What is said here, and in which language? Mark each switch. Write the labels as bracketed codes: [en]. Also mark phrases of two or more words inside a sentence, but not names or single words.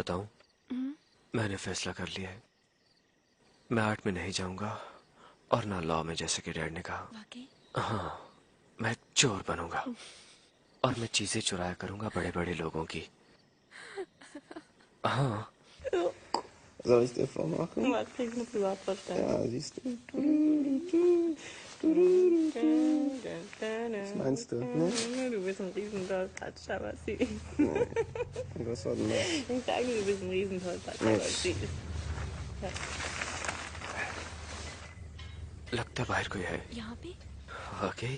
[hi] बताऊं, मैंने फैसला कर लिया है। मैं आर्ट में नहीं जाऊंगा और ना लॉ में, जैसे कि डैड ने कहा। वाकई? हाँ, मैं चोर बनूंगा और मैं चीजें चुराया करूंगा बड़े बड़े लोगों की। हाँ। [de] Soll ich dir vormachen? Was krieg ich eine Privatvorstellung? Ja, siehst du. Was meinst du? Ne? Du bist ein Riesentollpatsch, aber süß. Was war denn das? Ich sage, du bist ein Riesentollpatsch, aber süß. Ja. [hi] लगता है बाहर कोई है। यहाँ पे? वाकई?